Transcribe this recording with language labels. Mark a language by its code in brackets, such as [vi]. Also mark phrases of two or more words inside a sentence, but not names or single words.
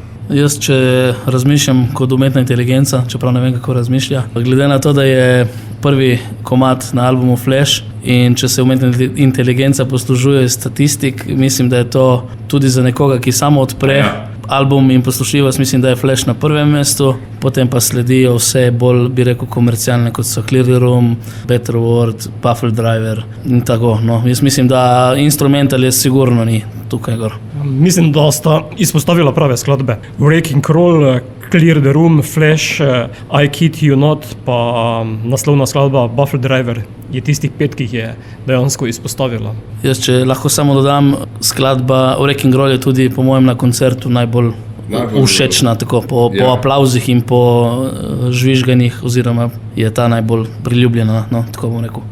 [sl] Jaz, če razmišljam kot umetna inteligenca, čeprav ne vem, kako razmišlja, glede na to, da je prvi komad na albumu Flash in če se umetna inteligenca poslužuje statistik, mislim, da je to tudi za nekoga, ki samo odpre album in poslušljivost, mislim, da je Flash na prvem mestu, potem pa sledijo vse bolj, bi rekel, komercialne, kot so Clear the Room, Better World, Buffalo Driver in tako. No, jaz mislim, da instrumental je sigurno ni tukaj gor. Mislim, da sta izpostavila prave skladbe. Wrecking Crew, Clear the Room, Flash, I Kid You Not, pa naslovna skladba Buffalo Driver je tistih 5, ki jih je dejansko izpostavila. Jaz, če lahko samo dodam, skladba Wrecking Crew je tudi po mojem na koncertu najbolj všečna, tako po aplavzih in po žvižganjih, oziroma je ta najbolj priljubljena, no, tako bom rekel.